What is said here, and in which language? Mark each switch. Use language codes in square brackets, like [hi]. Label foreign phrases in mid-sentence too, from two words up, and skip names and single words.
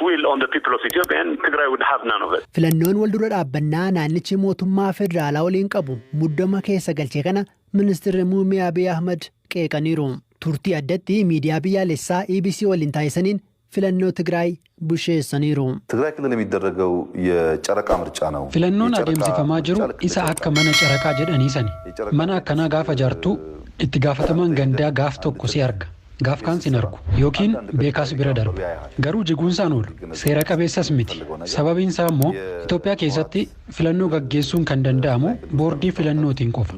[om] Filannoon wal dura dhaabbannaa naannichi mootummaa federaalaa waliin qabu muddama keessa galchee kana ministeerri muummee Abiy Ahmed qeeqaniiru. Turtii addatti miidiyaa biyyaalessaa EBC waliin taasisaniin filannoo Tigraay busheessaniiru. [am] ትግራይ ክልል የሚደረገው የጨረቃ ምርጫ ነው። [om] Filannoon adeemsifamaa jiru isa akka mana caraqaa jedhanii sani. Mana akkanaa gaafa jaartu itti gaafatamaan gandaa gaaf tokko si arga. Gaaf kaan sin argu yookiin beekaas bira darbu. Garuu jiguunsaan oolu seera qabeessas miti. Sababiin isaa immoo Itoophiyaa keessatti filannoo gaggeessuun kan danda'amu boordii filannootiin qofa.